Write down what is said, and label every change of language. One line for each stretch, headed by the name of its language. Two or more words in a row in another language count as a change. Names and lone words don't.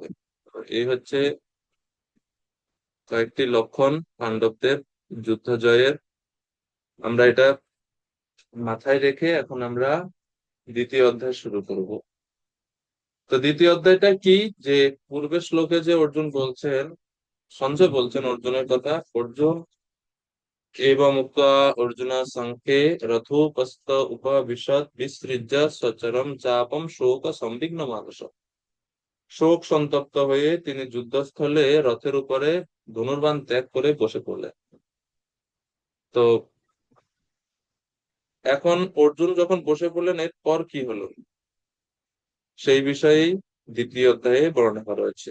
Bangla: এই হচ্ছে কয়েকটি লক্ষণ পাণ্ডবদের যুদ্ধ জয়ের। আমরা এটা মাথায় রেখে এখন আমরা দ্বিতীয় অধ্যায় শুরু করব। তো দ্বিতীয় অধ্যায়টা কি, যে পূর্বের শ্লোকে যে অর্জুন বলছেন, সঞ্জয় বলছেন অর্জুনের কথা, অর্জুন
Sanskrit: एवं उक्त्वा अर्जुन संखे रथोपस्थ उपविशत् विसृज्य सचरम चापम शोक संविघ्न मानस।
Bangla: শোক সন্তপ্ত হয়ে তিনি যুদ্ধস্থলে রথের উপরে ধনুর্বাণ ত্যাগ করে বসে পড়লেন। তো এখন অর্জুন যখন বসে পড়লেন, এরপর কি হলো সেই বিষয়েই দ্বিতীয় অধ্যায়ে বর্ণনা করা হয়েছে।